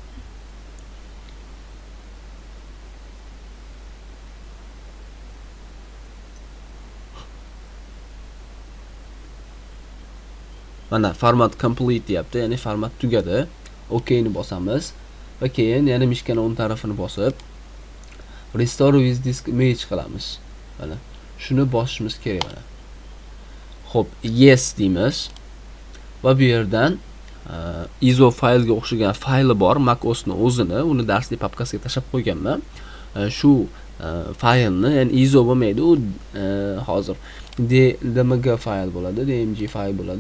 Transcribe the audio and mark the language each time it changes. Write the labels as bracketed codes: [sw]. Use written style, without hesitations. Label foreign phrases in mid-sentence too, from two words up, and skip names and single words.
[uz] Mana [en] format complete [uz] deyapti, ya'ni format tugadi. OK ni bosamiz va keyin yana mishkani o'ng tarafini bosib [en] Restore with disk image [uz] qilamiz. Mana shuni bosishimiz kerak mana. Xo'p, Yes deymiz va bu yerdan ISO faylga o'xshagan fayli bor, Mac OSning o'zini, uni darslik papkasiga tashab qo'yganman. Shu faylni, ya'ni ISO bo'lmaydi, u hozir DMG fayl bo'ladi, DMG fayl bo'ladi.